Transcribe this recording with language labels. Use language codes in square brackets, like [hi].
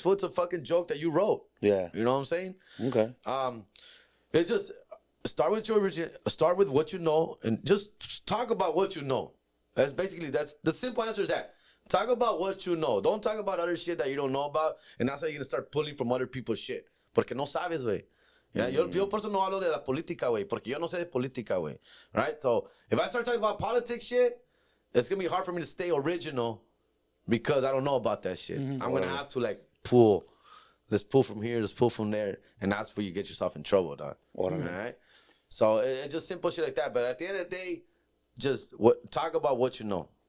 [en] Fool, it's a fucking joke that you wrote. Yeah, you know what I'm saying? Okay. It's just start with what you know, and just talk about what you know. That's the simple answer is that. Talk about what you know. Don't talk about other shit that you don't know about, and that's how you're gonna start pulling from other people's shit. [es] Porque no sabes, güey. Yeah, yo por eso no hablo de la política, güey. Porque yo no sé de política, güey. [en] Right? So, if I start talking about politics shit, it's going to be hard for me to stay original because I don't know about that shit. I'm going to have to, like, pull. Let's pull from here, let's pull from there. And that's where you get yourself in trouble, dog. All right? So, it's just simple shit like that. But at the end of the day, just talk about what you know.